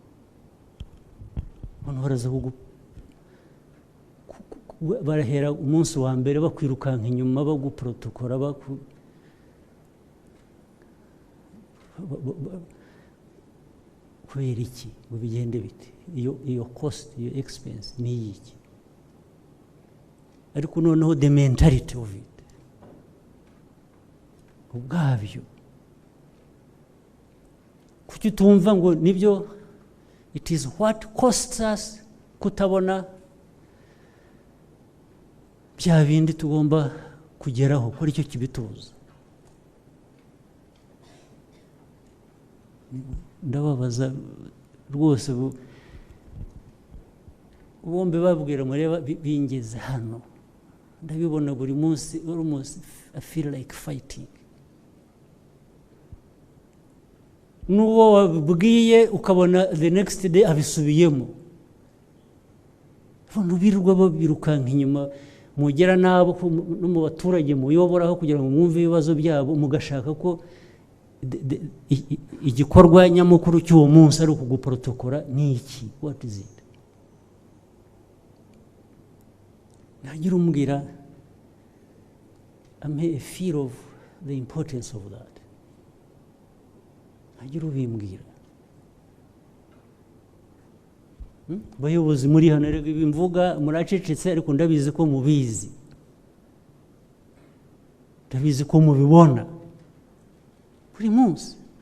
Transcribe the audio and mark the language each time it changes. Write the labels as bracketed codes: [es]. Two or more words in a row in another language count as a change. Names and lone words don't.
[rw] Hano baraza barahera umunsi wa mbere bakwirukanka inyuma baguprotokora kubera iki ngo bigende bite. Iyo cost iyo expense ni iki. Ariko noneho [en] the mentality of it [rw] ubwabyo kuki tumva ngo nibyo [en] it is what costs us [rw] kutabona bya bindi tugomba kugeraho kuri icyo kibituza. Ndababaza rwose bombe babwira mureba bingeze hano ndabibona buri munsi [en] almost I feel like fighting. [rw] Nuwo wabwiye ukabona [en] the next day [rw] abisubiyemo. Abantu birirwa babirukanka inyuma mugera nabo no mu baturage muyoboraho kugira ngo mwumve ibibazo byabo mugashaka ko igikorwa nyamukuru cy'uwo munsi ari ukuguprotokora ni iki? [en] What is it? [rw] Nagira umbwira, [en] I feel of the importance of that. [rw] Nagira ubimbwira. Bayobozi muri hano rero bimvuga muracecetse, ariko ndabizi ko mubizi, ndabizi ko mubibona buri munsi,